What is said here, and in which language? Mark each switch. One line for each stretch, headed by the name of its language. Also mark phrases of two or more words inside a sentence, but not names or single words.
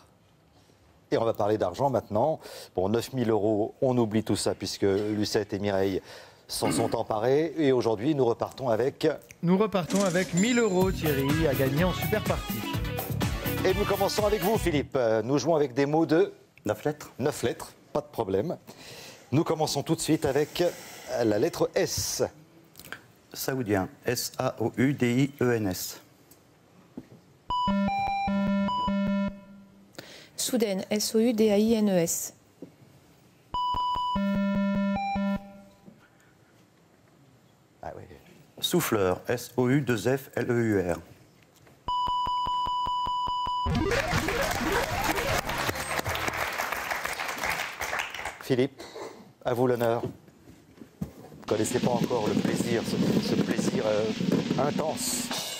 French: Et on va parler d'argent maintenant. Bon, 9 000 €, on oublie tout ça, puisque Lucette et Mireille s'en sont emparés. Et aujourd'hui, nous repartons avec... Nous repartons avec 1 000 € Thierry à gagner en super partie. Et nous commençons avec vous, Philippe. Nous jouons avec des mots de... 9 lettres. 9 lettres, pas de problème. Nous commençons tout de suite avec la lettre S. Saoudien. S-A-O-U-D-I-E-N-S. Soudaine. S-O-U-D-A-I-N-E-S. Ah oui. Souffleur. S-O-U-2-F-L-E-U-R. Philippe, à vous l'honneur. Vous ne connaissez pas encore le plaisir, ce plaisir intense.